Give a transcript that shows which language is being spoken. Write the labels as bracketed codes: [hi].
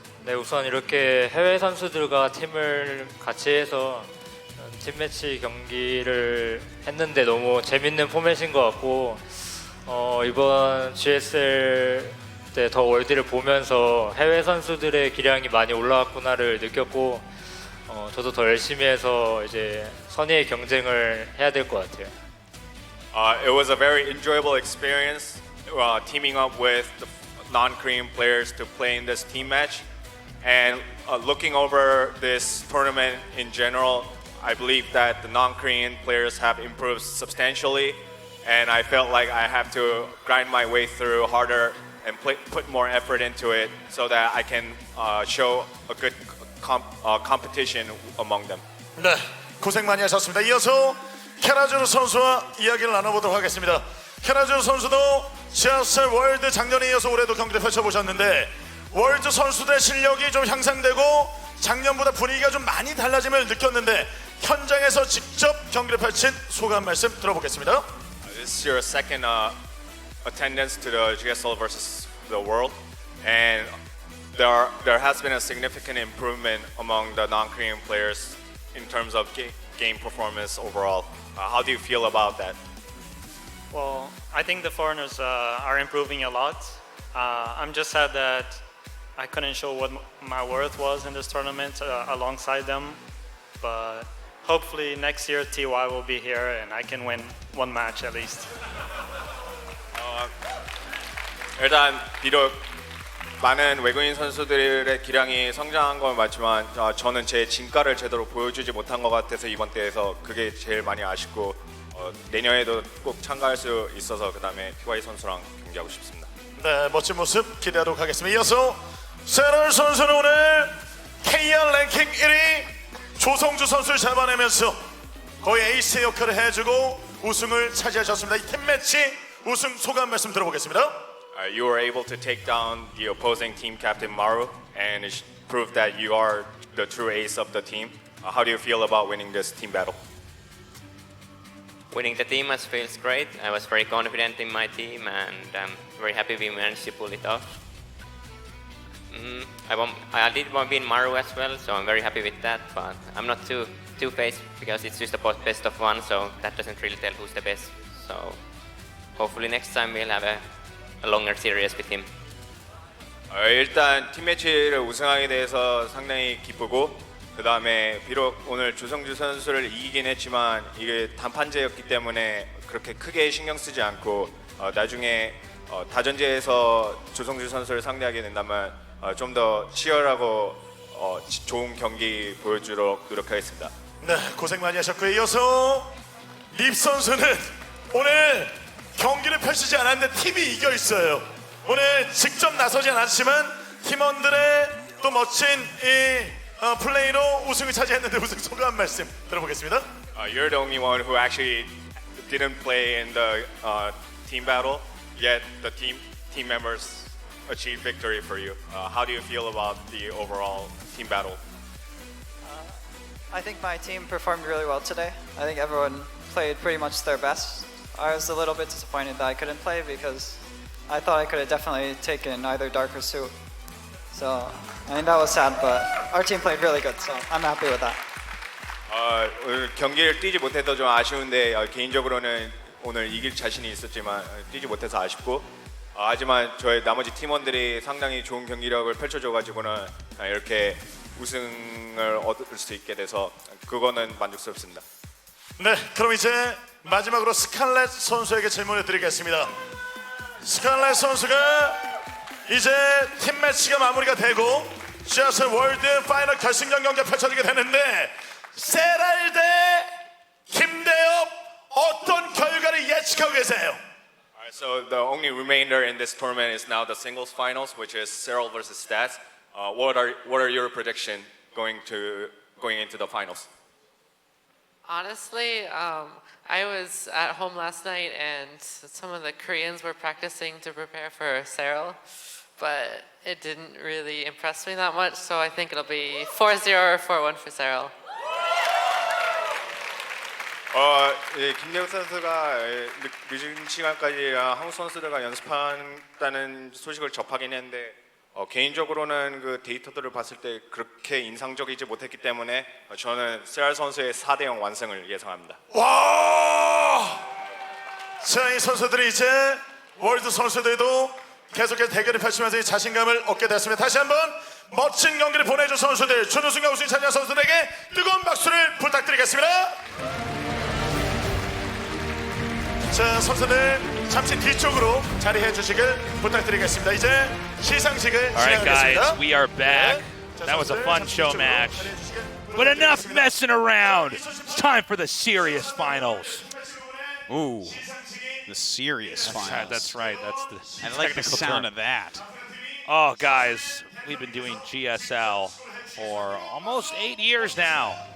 [ko] 네, 우선 이렇게 해외 선수들과 팀을 같이 해서 팀 매치 경기를 했는데 너무 재밌는 포맷인 것 같고 이번 GSL 때 더 월드를 보면서 해외 선수들의 기량이 많이 올라왔구나를 느꼈고 저도 더 열심히 해서 이제 선의의 경쟁을 해야 될 것 같아요. [en] It was a very enjoyable experience teaming up with the non-Korean players to play in this team match. And looking over this tournament in general, I believe that the non-Korean players have improved substantially. And I felt like I have to grind my way through harder and put more effort into it so that I can show a good competition among them. [ko] 네, 고생 많이 하셨습니다. 이어서 켈라주르 선수와 이야기를 나눠보도록 하겠습니다. 켈라주르 선수도 GSL 월드 작년에 이어서 올해도 경기를 펼쳐보셨는데 월드 선수들의 실력이 좀 향상되고 작년보다 분위기가 좀 많이 달라짐을 느꼈는데 현장에서 직접 경기를 펼친 소감 말씀 들어보겠습니다. [en] This is your second attendance to the GSL versus the world, and there has been a significant improvement among the non-Korean players in terms of game performance overall. How do you feel about that? Well, I think the foreigners are improving a lot. I'm just sad that I couldn't show what my worth was in this tournament alongside them, but hopefully next year TY will be here and I can win one match at least. [ko] 일단 비록 많은 외국인 선수들의 기량이 성장한 건 맞지만 저는 제 진가를 제대로 보여주지 못한 것 같아서 이번 대회에서 그게 제일 많이 아쉽고 내년에도 꼭 참가할 수 있어서 그 다음에 TY 선수랑 경기하고 싶습니다. 네, 멋진 모습 기대하도록 하겠습니다. 이어서 세럴 선수는 오늘 KR 랭킹 1위 조성주 선수를 잡아내면서 거의 에이스의 역할을 해주고 우승을 차지하셨습니다. 이 팀 매치 우승 소감 말씀 들어보겠습니다. [en] You were able to take down the opposing team captain Maru and it proved that you are the true ace of the team. How do you feel about winning this team battle? Winning the team match feels great. I was very confident in my team and I'm very happy we managed to pull it off. I did win Maru as well, so I'm very happy with that, but I'm not too two-faced because it's just a best of one, so that doesn't really tell who's the best. So hopefully next time we'll have a longer series with him. [ko] 일단 팀 매치를 우승하게 돼서 상당히 기쁘고 그 다음에 비록 오늘 조성주 선수를 이기긴 했지만 이게 단판제였기 때문에 그렇게 크게 신경 쓰지 않고 나중에 다전제에서 조성주 선수를 상대하게 된다면 좀 더 치열하고 좋은 경기 보여주도록 노력하겠습니다. 네, 고생 많이 하셨고요. 이어서 립 선수는 오늘 경기를 펼치지 않았는데 팀이 이겨 있어요. 오늘 직접 나서진 않았지만 팀원들의 또 멋진 이 플레이로 우승을 차지했는데 우승 소감 말씀 들어보겠습니다. [en] You're the only one who actually didn't play in the team battle, yet the team members achieved victory for you. How do you feel about the overall team battle? I think my team performed really well today. I think everyone played pretty much their best. I was a little bit disappointed that I couldn't play because I thought I could have definitely taken either Dark or Suit. So, I mean, that was sad, but our team played really good, so I'm happy with that. [ko] 오늘 경기를 뛰지 못해서 좀 아쉬운데 개인적으로는 오늘 이길 자신이 있었지만 뛰지 못해서 아쉽고 하지만 저희 나머지 팀원들이 상당히 좋은 경기력을 펼쳐줘가지고는 이렇게 우승을 얻을 수 있게 돼서 그거는 만족스럽습니다. 네, 그럼 이제 마지막으로 스칼렛 선수에게 질문을 드리겠습니다. 스칼렛 선수가 이제 팀 매치가 마무리가 되고 GSL 월드 파이널 결승전 경기가 펼쳐지게 되는데 세랄 대 김대엽 어떤 결과를 예측하고 계세요? [en] So the only remainder in this tournament is now the singles finals, which is Serral versus Stats. What are your predictions going into the finals? Honestly, I was at home last night and some of the Koreans were practicing to prepare for Serral, but it didn't really impress me that much, so I think it'll be 4-0 or 4-1 for Serral. [ko] 김대엽 선수가 늦은 시간까지 한국 선수들과 연습한다는 소식을 접하긴 했는데 개인적으로는 그 데이터들을 봤을 때 그렇게 인상적이지 못했기 때문에 저는 세랄 선수의 4대0 완승을 예상합니다. 와! 자, 이 선수들이 이제 월드 선수들도 계속해서 대결을 펼치면서 이 자신감을 얻게 됐습니다. 다시 한번 멋진 경기를 보내준 선수들, 준우승과 우승 차지한 선수들에게 뜨거운 박수를 부탁드리겠습니다. 자, 선수들 잠시 뒤쪽으로 자리해 주시길 부탁드리겠습니다. 이제 시상식을 [en] Alright, [ko] 진행하겠습니다. [en] guys, we are back. That was a fun show match. But enough messing around. It's time for the serious finals. Ooh, the serious finals. That's right. That's the I like the technical sound term. of that. Oh, guys, we've been doing GSL for almost 8 years now.